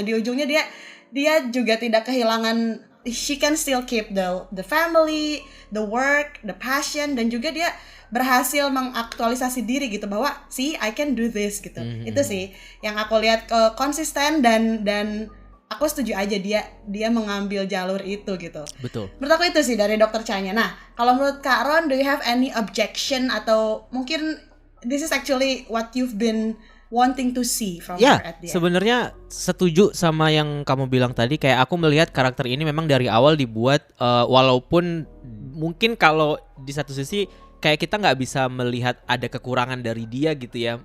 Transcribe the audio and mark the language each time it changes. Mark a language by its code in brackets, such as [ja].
[id] Di ujungnya dia juga tidak kehilangan, [en] she can still keep the family, the work, the passion, [id] dan juga dia berhasil mengaktualisasi diri gitu bahwa [en] see, I can do this [id] gitu. Itu sih yang aku lihat konsisten dan aku setuju aja dia mengambil jalur itu gitu. Betul. Menurut aku itu sih dari Dr. Cha-nya. Nah, kalau menurut Kak Ron, [en] do you have any objection [id] atau mungkin [en] this is actually what you've been wanting to see from her at the end? [id] Sebenarnya setuju sama yang kamu bilang tadi. Kayak aku melihat karakter ini memang dari awal dibuat walaupun mungkin kalau di satu sisi kayak kita nggak bisa melihat ada kekurangan dari dia gitu ya.